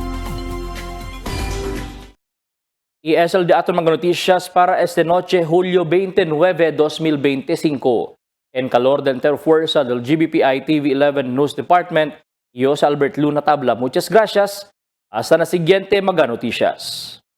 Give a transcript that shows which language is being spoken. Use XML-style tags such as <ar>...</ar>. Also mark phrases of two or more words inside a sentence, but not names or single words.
<cbk>Y es el de aton mga noticias para esta noche, Julio 29, 2025. En calor de interfuerza del GBPI TV11 News Department, yo si Albert Luna Tabla. Muchas gracias. Hasta na siguiente mga noticias.</cbk>